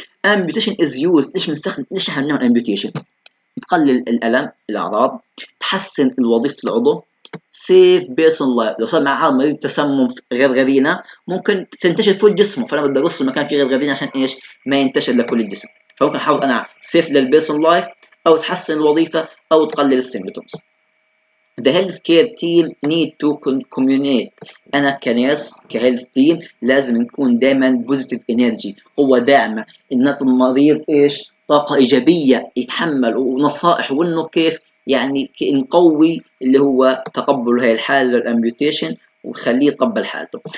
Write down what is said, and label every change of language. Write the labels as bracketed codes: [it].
[ar] امبيوتيشن از يوز، ليش احنا بنعمل امبيوتيشن؟ تقلل الالم، الاعراض، تحسن وظيفه العضو، سيف بيرسون لايف. لو صار معاه مريض تسمم غرغرينه ممكن تنتشر فوق جسمه، فانا بدي اقص المكان فيه غرغرينه عشان ايش؟ ما ينتشر لكل الجسم. فممكن احاول انا سيف للبيرسون لايف، او تحسن الوظيفه، او تقلل السيمبتومز. [en] The health care team need to communicate. [ar] أنا كناس كهيلث تيم لازم نكون دائما بوزيتيف انرجي، قوة داعمة، إن نعطي المريض إيش؟ طاقة إيجابية يتحمل، ونصائح، وإنه كيف يعني نقوي اللي هو تقبل هاي الحالة للأمبيوتيشن، وخليه يتقبل حالته.